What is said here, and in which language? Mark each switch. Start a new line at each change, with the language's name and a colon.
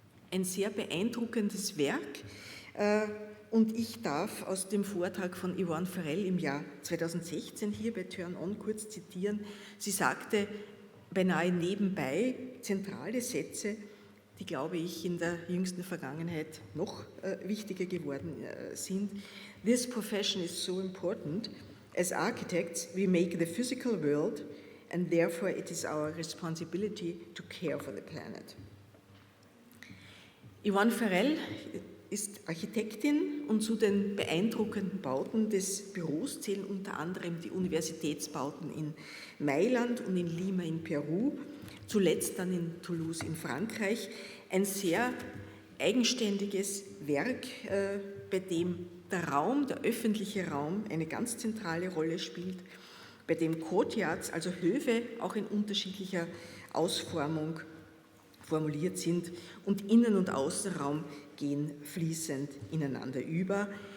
German: Ein sehr beeindruckendes Werk, und ich darf aus dem Vortrag von Yvonne Farrell im Jahr 2016 hier bei Turn On kurz zitieren. Sie sagte beinahe nebenbei zentrale Sätze, die, glaube ich, in der jüngsten Vergangenheit noch wichtiger geworden sind.
English: This profession is so important. As architects, we make the physical world, and therefore it is our responsibility to care for the planet.
German: Yvonne Farrell ist Architektin und zu den beeindruckenden Bauten des Büros zählen unter anderem die Universitätsbauten in Mailand und in Lima in Peru, zuletzt dann in Toulouse in Frankreich. Ein sehr eigenständiges Werk, bei dem der Raum, der öffentliche Raum, eine ganz zentrale Rolle spielt, bei dem Courtyards, also Höfe, auch in unterschiedlicher Ausformung formuliert sind und Innen- und Außenraum gehen fließend ineinander über.